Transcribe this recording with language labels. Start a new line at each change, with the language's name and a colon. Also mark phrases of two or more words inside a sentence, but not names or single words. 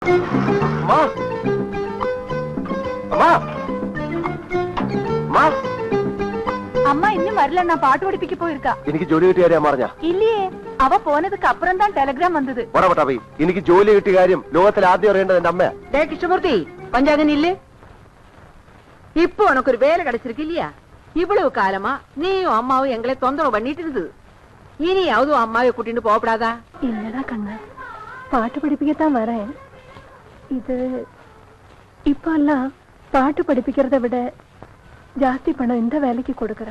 Tamil: அம்மா இன்னும் வரல, பாட்டு படிப்பிக்க போயிருக்கா.
Malayalam: എനിക്ക് ജോലി കിട്ടിയ കാര്യം പറഞ്ഞ
Tamil: இல்லையே, அவ போனதுக்கு அப்புறம் தான் டெலிகிராம் வந்தது.
Malayalam: പോയി എനിക്ക് ജോലി കിട്ടിയ കാര്യം ലോകത്തിൽ ആദ്യം അറിയേണ്ടത് എന്റെ അമ്മ.
Tamil: கிருஷ்ணமூர்த்தி கொஞ்சம் நில்லு. இப்போ உனக்கு ஒரு வேலை கிடைச்சிருக்கு இல்லையா? இவ்வளவு காலமா நீயும் அம்மாவும் எங்களை தொந்தரவு பண்ணிட்டு இருந்தது. இனியாவது அம்மாவை கூட்டிட்டு போகப்படாதா? இல்லடா கண்ணா, பாட்டு படிப்பிக்கத்தான் வரேன். இது இப்ப எல்லாம் பாட்டு படிப்பிக்கிறத விட ஜாஸ்தி பணம் இந்த வேலைக்கு கொடுக்கறா.